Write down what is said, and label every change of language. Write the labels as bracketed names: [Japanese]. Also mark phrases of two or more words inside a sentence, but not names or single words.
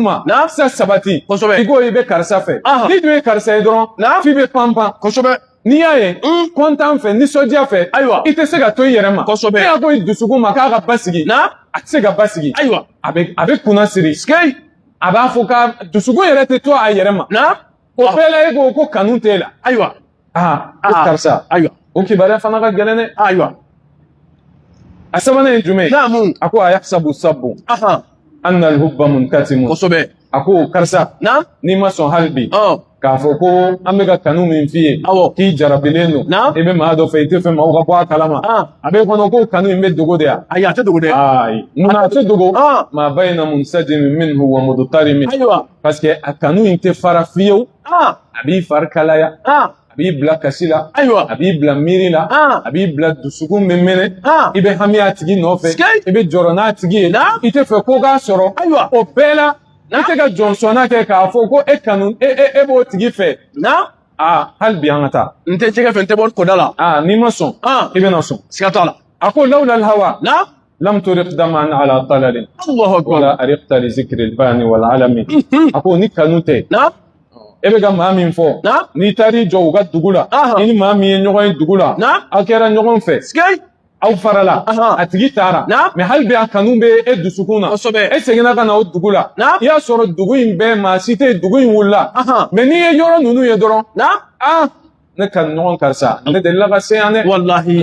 [Bambara] ma sa sabati kosɛbɛ i ko i bɛ karisa fɛ ni dun ye karisa ye dɔrɔn f'i bɛ panpan kosɛbɛ n'i y'a ye kɔntan fɛ nisɔndiya fɛ ayiwa i tɛ se ka to i yɛrɛ ma kosɛbɛ ne y'a ko i dusukun ma k'a ka basigi a tɛ se ka basigi ayiwa a bɛ kunna siri a b'a fɔ ka dusukun yɛrɛ tɛ to a yɛrɛ ma o bɛɛ la e ko kanu t'e la ayiwa ko karisa ayiwa o kibaruya fana ka gɛlɛn dɛ ayiwa a sabanan ye jumɛn ye a ko [Arabic] أيحسب الصب أن الحب منكتم [Bambara] kosɛbɛ a ko karisa n'i ma sɔn hali bi k'a fɔ ko an bɛ ka kanu min f'i ye k'i jarabilen don i bɛ maa dɔ fɛ i tɛ fɛ maaw ka bɔ a kalama a bɛ kɔnɔ ko kanu in bɛ dogo de yan ayi a tɛ dogo dɛ ayi munna a tɛ dogo [Arabic] ما بين منسجم منه ومضطرم [Bambara] ayiwa [French] parce que [Bambara] a kanu in tɛ fara fiyewu a b'i fari kalaya a b'i bila kasi la ayiwa a b'i bila miiri la a b'i bila dusukun bɛ mɛnɛ i bɛ hami a tigi nɔfɛ i bɛ jɔrɔ n'a tigi ye i tɛ fɛ ko k'a sɔrɔ ayiwa o bɛɛ la i tɛ ka jɔnsɔnna kɛ k'a fɔ ko e kanu e b'o tigi fɛ hali bi an ka taa n tɛ jɛgɛ fɛ n tɛ bɔ kɔda la n'i ma sɔn i bɛna sɔn siga t'a la a ko [Arabic] لولا الهوى لم ترق دمعا على طلل الله أكبر ولا أرقت لذكر البان والعلم [Bambara] a ko ni kanu tɛ e bɛ ka maa min fɔ n'i taar'i jɔ u ka dugu la i ni maa min ye ɲɔgɔn ye dugu la aw kɛra ɲɔgɔn fɛ aw farala a tigi taara mais hali bi a kanu bɛ e dusukun na e seginna ka na o dugu la i y'a sɔrɔ dugu in bɛɛ maa si tɛ dugu in wulila mais n'i ye yɔrɔ ninnu ye dɔrɔn ne ka ɲɔgɔn karisa ne delila ka se yan dɛ